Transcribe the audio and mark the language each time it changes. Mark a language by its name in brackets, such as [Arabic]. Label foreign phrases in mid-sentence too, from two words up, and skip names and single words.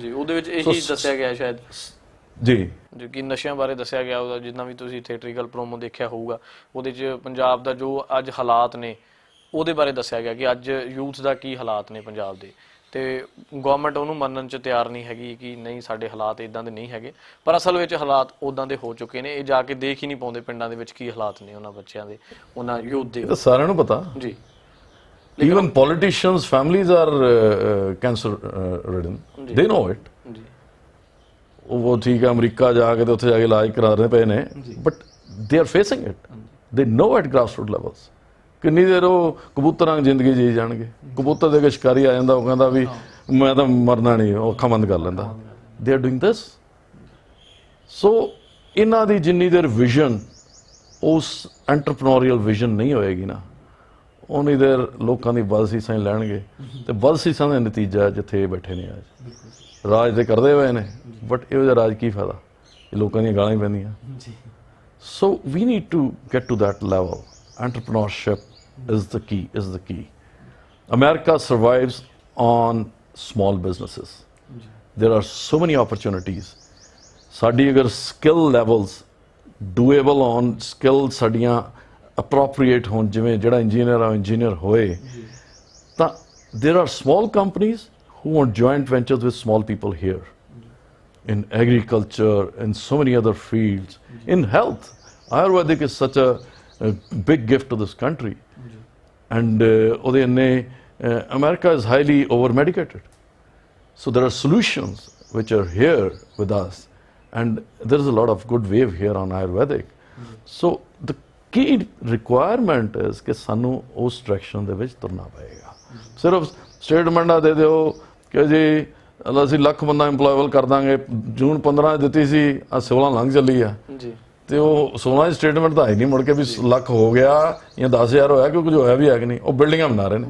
[Punjabi] ਜੀ, ਉਹਦੇ ਵਿੱਚ ਇਹੀ ਦੱਸਿਆ ਗਿਆ ਸ਼ਾਇਦ ਜੀ, ਜੋ ਕਿ ਨਸ਼ਿਆਂ ਬਾਰੇ ਦੱਸਿਆ ਗਿਆ ਉਹਦਾ, ਜਿੰਨਾ ਵੀ ਤੁਸੀਂ [English] theatrical promo [Punjabi] ਦੇਖਿਆ ਹੋਊਗਾ, ਉਹਦੇ 'ਚ ਪੰਜਾਬ ਦਾ ਜੋ ਅੱਜ ਹਾਲਾਤ ਨੇ ਉਹਦੇ ਬਾਰੇ ਦੱਸਿਆ ਗਿਆ ਕਿ ਅੱਜ ਯੂਥ ਦਾ ਕੀ ਹਾਲਾਤ ਨੇ ਪੰਜਾਬ ਦੇ। ਤੇ ਗਵਰਨਮੈਂਟ ਉਹਨੂੰ ਮੰਨਣ 'ਚ ਤਿਆਰ ਨਹੀਂ ਹੈਗੀ ਕਿ ਨਹੀਂ ਸਾਡੇ ਹਾਲਾਤ ਇਦਾਂ ਦੇ ਨਹੀਂ ਹੈਗੇ, ਪਰ ਅਸਲ ਵਿੱਚ ਹਾਲਾਤ ਉਦਾਂ ਦੇ ਹੋ ਚੁੱਕੇ ਨੇ। ਇਹ ਜਾ ਕੇ ਦੇਖ ਹੀ ਨਹੀਂ ਪਾਉਂਦੇ ਪਿੰਡਾਂ ਦੇ ਵਿੱਚ ਕੀ ਹਾਲਾਤ ਨੇ ਉਹਨਾਂ ਬੱਚਿਆਂ ਦੇ, ਉਹਨਾਂ ਯੂਥ ਦੇ। ਸਾਰਿਆਂ ਨੂੰ ਪਤਾ ਜੀ। [English] Even politicians' families are cancer ridden. They know it. [Punjabi] ਉਹ ਠੀਕ ਹੈ, ਅਮਰੀਕਾ ਜਾ ਕੇ ਤੇ ਉੱਥੇ ਜਾ ਕੇ ਇਲਾਜ ਕਰਾ ਰਹੇ ਪਏ ਨੇ, ਬਟ [English] they are facing it. They know at grassroots levels. [Punjabi] ਕਿੰਨੀ ਦੇਰ ਉਹ ਕਬੂਤਰਾਂ ਜ਼ਿੰਦਗੀ ਜੀ ਜਾਣਗੇ। ਕਬੂਤਰ ਦੇ ਕੇ ਸ਼ਿਕਾਰੀ ਆ ਜਾਂਦਾ, ਉਹ ਕਹਿੰਦਾ ਵੀ ਮੈਂ ਤਾਂ ਮਰਨਾ ਨਹੀਂ, ਉਹ ਅੱਖਾਂ ਬੰਦ ਕਰ ਲੈਂਦਾ। [English] they are doing this. [Punjabi] So ਇਹਨਾਂ ਦੀ ਜਿੰਨੀ ਦੇਰ ਵਿਜ਼ਨ ਉਸ [English] entrepreneurial vision [Punjabi] ਨਹੀਂ ਹੋਏਗੀ ਨਾ, ਉਨੀ ਦੇਰ ਲੋਕਾਂ ਦੀ ਬਦਸੀਸਾਂ ਹੀ ਲੈਣਗੇ, ਤੇ ਬਦਸੀਸਾਂ ਦਾ ਨਤੀਜਾ ਜਿੱਥੇ ਇਹ ਬੈਠੇ ਨੇ ਅੱਜ ਰਾਜ ਤੇ ਕਰਦੇ ਹੋਏ ਨੇ, ਬਟ ਇਹੋ ਜਿਹਾ ਰਾਜ ਕੀ ਫਾਇਦਾ, ਇਹ ਲੋਕਾਂ ਦੀਆਂ ਗਾਲਾਂ ਹੀ ਪੈਂਦੀਆਂ। [English] so we need to get to that level. Entrepreneurship is the key. America survives on small businesses. There are so many opportunities. [Punjabi] ਸਾਡੀ ਅਗਰ ਸਕਿੱਲ ਲੈਵਲਸ ਡੂਏਬਲ ਔਨ ਸਕਿੱਲ ਸਾਡੀਆਂ ਅਪਰੋਪਰੀਏਟ ਹੋਣ, ਜਿਵੇਂ ਜਿਹੜਾ ਇੰਜੀਨੀਅਰ ਆ ਇੰਜੀਨੀਅਰ ਹੋਏ, ਤਾਂ [English] there are small companies who want joint ventures with small people here in agriculture, in so many other fields, in health. Ayurvedic is such a big gift to this country. And [Punjabi] ਉਹਦੇ ਇੰਨੇ [English] America is highly over medicated. So there are solutions which are here with us, and there is a lot of good wave here on Ayurvedic. So the key requirement is [Punjabi] ਕਿ ਸਾਨੂੰ ਉਸ ਡਾਇਰੈਕਸ਼ਨ ਦੇ ਵਿੱਚ ਤੁਰਨਾ ਪਏਗਾ। ਸਿਰਫ ਸਟੇਟਮੈਂਟਾਂ ਦੇ ਦਿਓ ਕਿ ਜੀ ਅਸੀਂ ਲੱਖ ਬੰਦਾ ਇੰਪਲੋਏਬਲ ਕਰ ਦਾਂਗੇ, ਜੂਨ 15 ਦਿੱਤੀ ਸੀ, ਆ 16 ਲੰਘ ਚੱਲੀ ਆ ਜੀ, ਤੇ ਉਹ 16 ਸਟੇਟਮੈਂਟ ਤਾਂ ਹੈ ਨਹੀਂ ਮੁੜ ਕੇ ਵੀ ਲੱਖ ਹੋ ਗਿਆ ਜਾਂ 10,000 ਹੋਇਆ, ਕਿਉਂਕਿ ਜੋ ਹੋਇਆ ਵੀ ਹੈ ਕਿ ਨਹੀਂ, ਉਹ ਬਿਲਡਿੰਗਾਂ ਬਣਾ ਰਹੇ ਨੇ।